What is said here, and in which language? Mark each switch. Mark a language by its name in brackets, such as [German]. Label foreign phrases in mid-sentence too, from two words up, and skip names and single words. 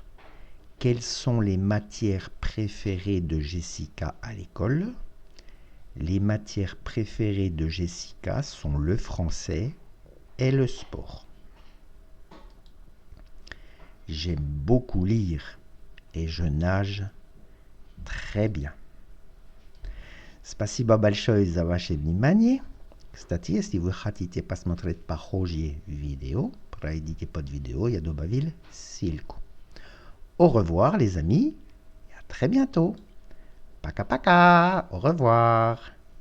[French] Quelles sont les matières préférées de Jessica à l'école? Les matières préférées de Jessica sont le français et le sport. J'aime beaucoup lire et je nage très bien. [Russian] Спасибо большое за ваше внимание. Кстати, если вы хотите посмотреть похожие видео, пройдите под видео, я добавил ссылку. [French] Au revoir les amis et à très bientôt. [Russian] Пока-пока, [French] au revoir.